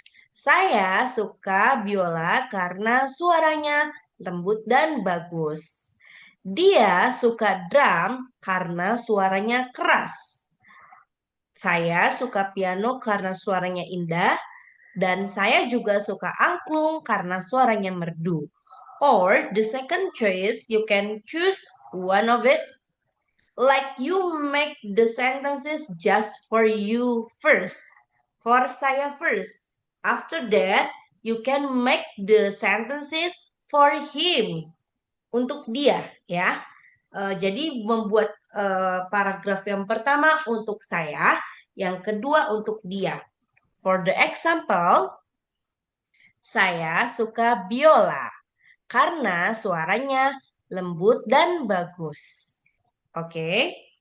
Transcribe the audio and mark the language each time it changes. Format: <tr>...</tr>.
<id>Saya suka biola karena suaranya lembut dan bagus. Dia suka drum karena suaranya keras. Saya suka piano karena suaranya indah. Dan saya juga suka angklung karena suaranya merdu.</id> <en>Or the second choice, you can choose one of it. Like you make the sentences just for you first. For saya first. After that, you can make the sentences for him.</en> <id>Untuk dia, ya. Jadi membuat paragraf yang pertama untuk saya, yang kedua untuk dia.</id> <en>For the example,</en> <id>saya suka biola karena suaranya lembut dan bagus. Oke.</id>